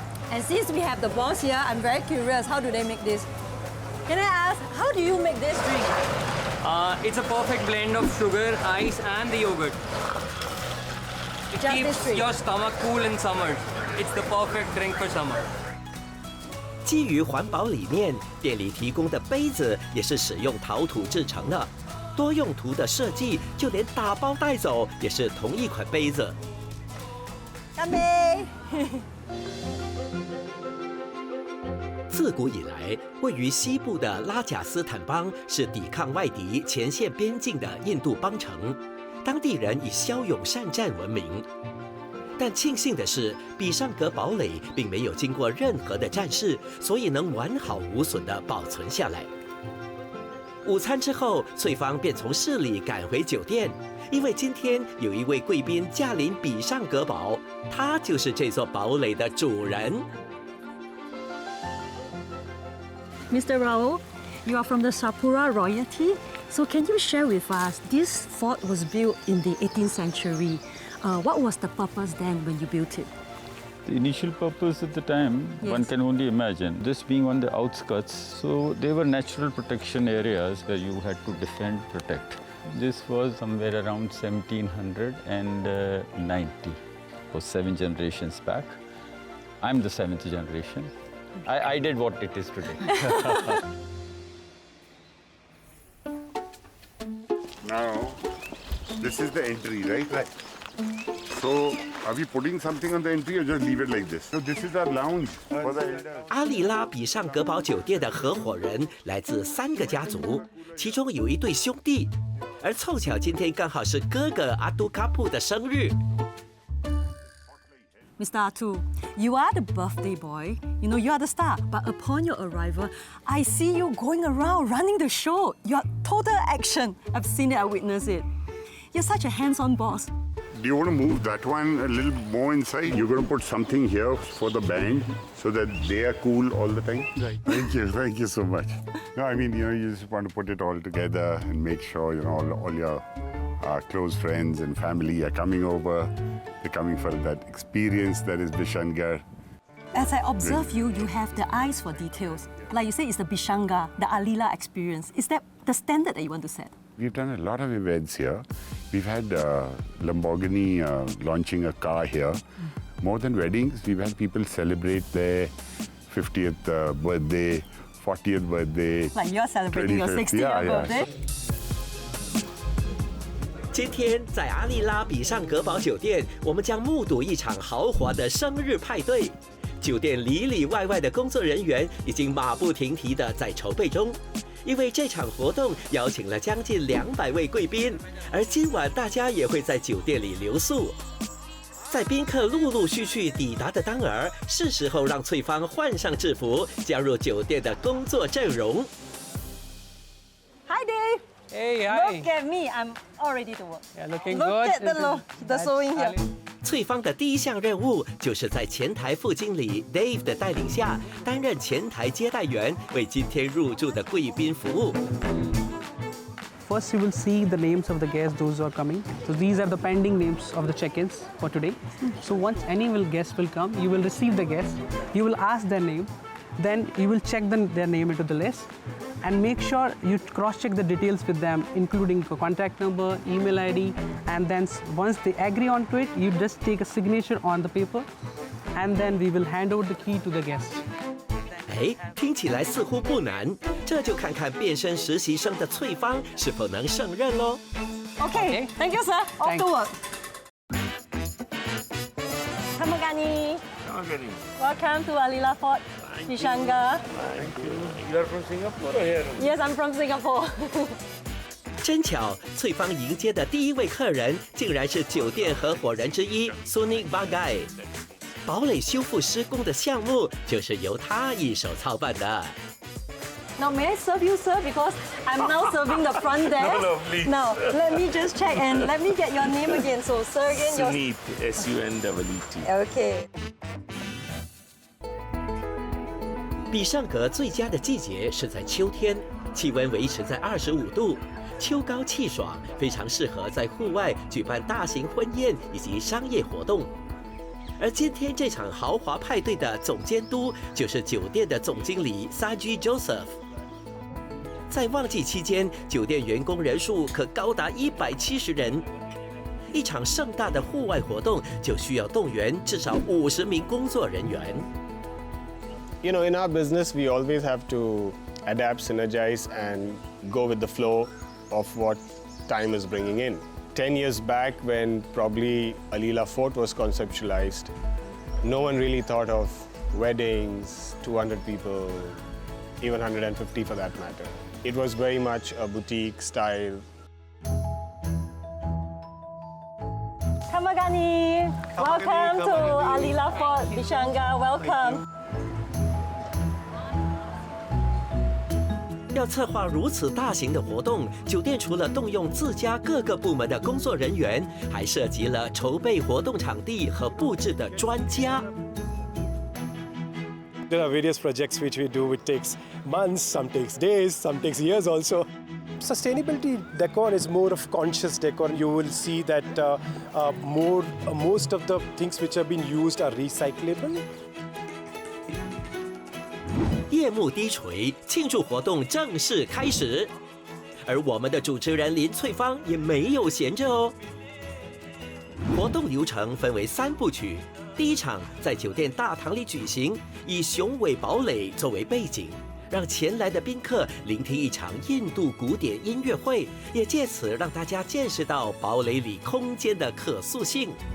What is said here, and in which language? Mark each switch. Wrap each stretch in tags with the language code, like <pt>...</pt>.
<en>And since we have the boss here, I'm very curious. How do they make this? Can I ask, how do you make this drink? It's a perfect blend of sugar, ice, and the yogurt. It Just keeps this drink. your stomach cool in summer. It's the perfect drink for summer.</en> <zh>基于环保理念，店里提供的杯子也是使用陶土制成的，多用途的设计，就连打包带走也是同一款杯子。干杯！自古以来，位于西部的拉贾斯坦邦是抵抗外敌前线边境的印度邦城，当地人以骁勇善战闻名。但庆幸的是，比尚格堡垒并没有经过任何的战事，所以能完好无损地保存下来。午餐之后，翠芳便从市里赶回酒店，因为今天有一位贵宾驾临比尚格堡，他就是这座堡垒的主人。</zh> <en>Mr. Rao, you are from the Sapura royalty. So can you share with us, this fort was built in the 18th century. What was the purpose then when you built it? The initial purpose at the time, one can only imagine. This being on the outskirts, so they were natural protection areas where you had to defend, protect. This was somewhere around 1790, or 7 generations back. I'm the 7th generation. I did what it is today. Now, this is the entry, right? Right. So, are we putting something on the entry or just leave it like this? So, this is our lounge for the elders.</en> <zh>阿里拉比上格堡酒店的合伙人来自3个家族，其中有一对兄弟，而凑巧今天刚好是哥哥阿杜卡布的生日。</zh> <en>Mr. Atu, you are the birthday boy. You know, you are the star. But upon your arrival, I see you going around running the show. You're total action. I've seen it, I witnessed it. You're such a hands-on boss. Do you want to move that one a little more inside? You're going to put something here for the band so that they are cool all the time? Right. Thank you so much. No, I mean, you just want to put it all together and make sure, all your close friends and family are coming over. They're coming for that experience that is Bishangar. As I observe you, you have the eyes for details. Like you say, it's the Bishanga, the Alila experience. Is that the standard that you want to set? We've done a lot of events here. We've had Lamborghini launching a car here. More than weddings, we've had people celebrate their 50th birthday, 40th birthday. Like you're celebrating your 60th birthday?</en> <zh>今天在阿丽拉比上格堡酒店，我们将目睹一场豪华的生日派对。酒店里里外外的工作人员已经马不停蹄地在筹备中，因为这场活动邀请了将近200位贵宾，而今晚大家也会在酒店里留宿。在宾客陆陆续续抵达的当儿，是时候让翠芳换上制服，加入酒店的工作阵容。</zh> <en>Hi, Dave. Hey, hi. Look at me. I'm all ready to work. Yeah, looking Look good. at the sewing here.</en> <zh>翠芳的第一项任务就是在前台副经理 Dave 的带领下，担任前台接待员，为今天入住的贵宾服务。</zh> <en>First, you will see the names of the guests, those who are coming. So these are the pending names of the check-ins for today. So once any guest will come, you will receive the guest. You will ask their name. Then you will check their name into the list and make sure you cross-check the details with them, including contact number, email ID, and then once they agree onto it, you just take a signature on the paper, and then we will hand over the key to the guest.</en> <zh>哎，听起来似乎不难，这就看看变身实习生的翠芳是否能胜任喽。</zh> <en>Okay, thank you, sir. Off to work. Kamagani. Welcome to Alila Fort, Bishanga. Thank you. You are from Singapore or here? Yes, I'm from Singapore.</en> <zh>真巧，翠芳迎接的第一位客人竟然是酒店合伙人之一 Sunik Bagai。堡垒修复施工的项目就是由他一手操办的。</zh> <en>Now, may I serve you, sir? Because I'm now serving the front desk. No, please. Now, let me just check and let me get your name again. So, sir, again, your... Suneet, S-U-N-E-E-T. Okay.</en> <zh>比上格最佳的季节是在秋天，气温维持在25度，秋高气爽，非常适合在户外举办大型婚宴以及商业活动。而今天这场豪华派对的总监督就是酒店的总经理 Saji Joseph。在旺季期间，酒店员工人数可高达170人。一场盛大的户外活动就需要动员至少50名工作人员。</zh> <en>In our business, we always have to adapt, synergize, and go with the flow of what time is bringing in. 10 years back, when probably Alila Fort was conceptualized, no one really thought of weddings, 200 people, even 150 for that matter. It was very much a boutique style. Kamagani, welcome to Alila Fort, Bishanga. Welcome.</en> <zh>要策划如此大型的活动，酒店除了动用自家各个部门的工作人员，还涉及了筹备活动场地和布置的专家。</zh> <en>There are various projects which we do, which takes months, some takes days, some takes years also. Sustainability decor is more of conscious decor. You will see that most of the things which have been used are recyclable.</en> <zh>夜幕低垂，庆祝活动正式开始。而我们的主持人林翠芳也没有闲着哦。活动流程分为3部曲，第一场在酒店大堂里举行，以雄伟堡垒作为背景，让前来的宾客聆听一场印度古典音乐会，也借此让大家见识到堡垒里空间的可塑性。</zh>